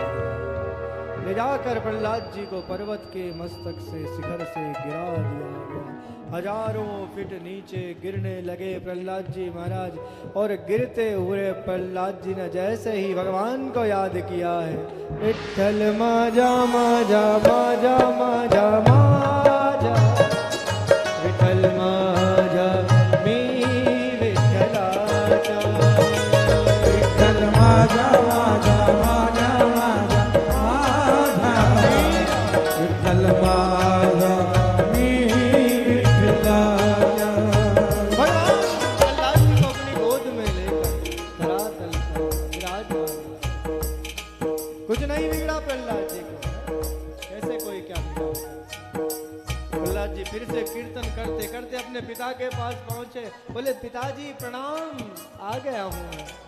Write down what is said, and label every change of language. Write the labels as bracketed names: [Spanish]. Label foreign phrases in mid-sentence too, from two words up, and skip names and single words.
[Hindi] ले जाकर प्रहलाद जी को पर्वत के मस्तक से शिखर से गिरा दिया गया। हजारों फीट नीचे गिरने लगे प्रहलाद जी महाराज, और गिरते हुए प्रहलाद जी ने जैसे ही भगवान को याद किया है, [Marathi] विठ्ठल माजा माजा माजा माजा माजा, विठ्ठल माजा मी विठ्ठलाचा, विठ्ठल माजा माजा माजा माजा माजा, विठ्ठल माजा मी विठ्ठलाचा। [Hindi] भगवान प्रहलाद जी को अपनी गोद में लेकर धरातल पर विराजमान। कुछ नहीं बिगड़ा प्रहलाद जी को, कैसे कोई क्या बिगड़ा। प्रहलाद जी फिर से कीर्तन करते करते अपने पिता के पास पहुंचे, बोले पिताजी प्रणाम, आ गया हूं।